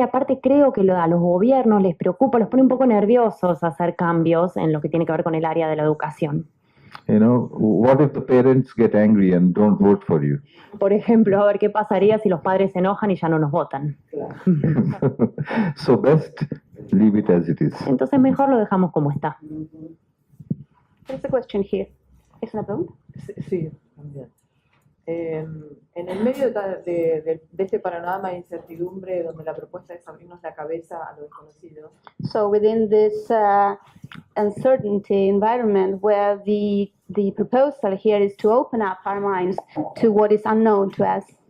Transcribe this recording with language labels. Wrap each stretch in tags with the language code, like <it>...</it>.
<es>Aparte creo que a los gobiernos les preocupa, los pone un poco nerviosos hacer cambios en lo que tiene que ver con el área de la educación.</es> <en>What if the parents get angry and don't vote for you?</en> <es>Por ejemplo, a ver qué pasaría si los padres se enojan y ya no nos votan.</es> <en>So best leave it as it is.</en> <es>Entonces mejor lo dejamos como está.</es> <en>There's a question here.</en> <es>¿Es una pregunta? Sí, también. En el medio de este panorama de incertidumbre donde la propuesta es abrirnos la cabeza a lo desconocido.</es> <en>So within this uncertainty environment where the proposal here is to open up our minds to what is unknown to us.</en>